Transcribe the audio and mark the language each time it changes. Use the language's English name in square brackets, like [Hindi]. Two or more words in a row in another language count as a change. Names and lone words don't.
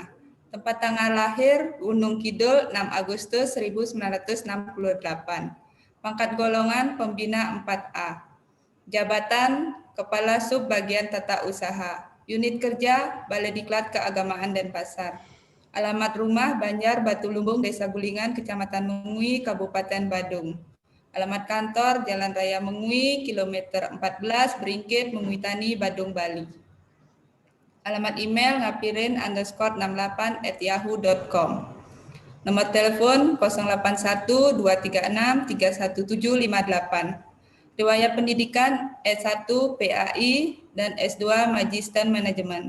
[Indonesian] Tempat tanggal lahir Gunung Kidul 6 Agustus 1968. Pangkat golongan pembina 4A. Jabatan Kepala Sub Bagian Tata Usaha. Unit kerja Balai Diklat Keagamaan dan Pasar. Alamat rumah Banjar Batu Lumbung Desa Gulingan Kecamatan Mengui Kabupaten Badung. Alamat kantor Jalan Raya Mengui kilometer 14 Beringkit Mengui Tani Badung Bali. Alamat email ngapirin_68@yahoo.com. Nomor telepon 081 236 31758. Riwayat pendidikan S1 PAI dan S2 Magister Manajemen.